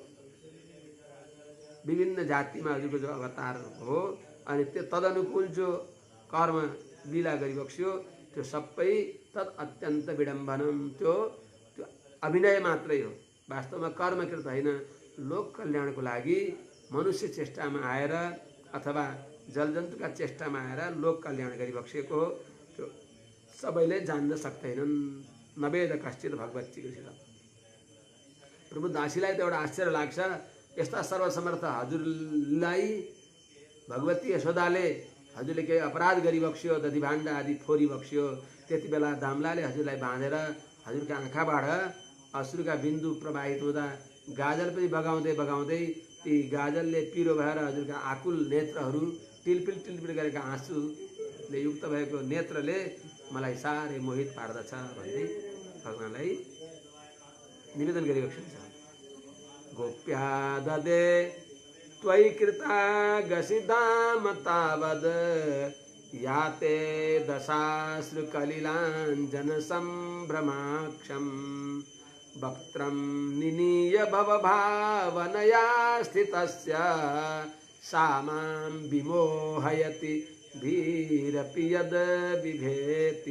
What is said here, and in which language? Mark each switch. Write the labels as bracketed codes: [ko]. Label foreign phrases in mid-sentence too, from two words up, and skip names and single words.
[ne] विभिन्न जातिमा हजुरको जो अवतार हो अनि त्यो तदनुकूल जो कर्म लीला गरिबक्स्यो त्यो सबै [sa] तत् अत्यन्त विडम्बनम [ne] त्यो अभिनय मात्रै हो वास्तवमा कर्मकृत होइन लोक कल्याणको लागि मनुष्य चेष्टामा आएर अथवा जलजन्तुका चेष्टामा आएर लोक कल्याण गरिबक्सेको हो त्यो सबैले जान्न सक्दैनन् [sa] नवेद कश्चित [ne] भगवती कृष्ण प्रभु दासीलाई त एउटा आश्चर्य लाग्छ यस्ता सर्वसमर्थ हजुरलाई भगवती यशोदाले हजुरले केही अपराध गरिबक्स्यो दधिभाण्ड आदि फोरिबक्स्यो त्यति बेला दामलाले हजुरलाई बाँधेर हजुरका आँखाबाट अश्रुका बिन्दु प्रवाहित हुँदा गाजल पनि बगाउँदै बगाउँदै ती गाजलले पिरो भएर हजुरका आकुल नेत्रहरू टिलपिल टिलपिल गरेका आँसुले युक्त भएको नेत्रले मलाई साह्रै मोहित पार्दछ भन्दै भगवानलाई निवेदन गरिबक्सिन्छ [sa] गोप्या ददे त्वयि कृतागसिदाम तावद् याते दशाश्रुकलिलाञ्जन सम्भ्रमाक्षम् वक्त्रं निनीय भवभावनया स्थितस्य सा मां विमोहयति भीरपि यद् बिभेति।